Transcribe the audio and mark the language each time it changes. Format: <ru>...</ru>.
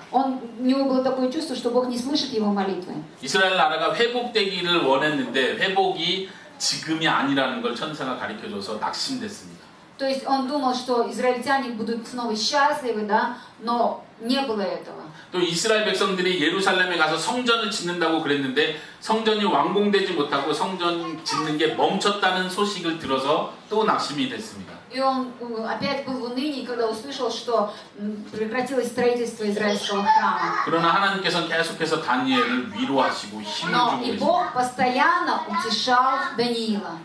<ru>У него было такое чувство, что Бог не слышит его молитвы.</ru> <ko>이스라엘 나라가 회복되기를 원했는데 회복이 지금이 아니라는 걸 천사가 가르쳐줘서 낙심됐습니다.</ko> <ru>То есть он думал, что израильтяне будут снова счастливы, да, но не было этого.</ru> <ko>또 이스라엘 백성들이 예루살렘에 가서 성전을 짓는다고 그랬는데 성전이 완공되지 못하고 성전 짓는 게 멈췄다는 소식을 들어서 또 낙심이 됐습니다.</ko> <ru>И он опять был в унынии, когда услышал, что прекратилось строительство израильского храма.</ru> <ko>그러나 하나님께서는 계속해서 다니엘을 위로하시고 힘을</ko> <ru>Но</ru> <ko>주고</ko> <ru>и</ru> <ko>계십니다.</ko> <ru>Бог постоянно утешал Даниила.</ru>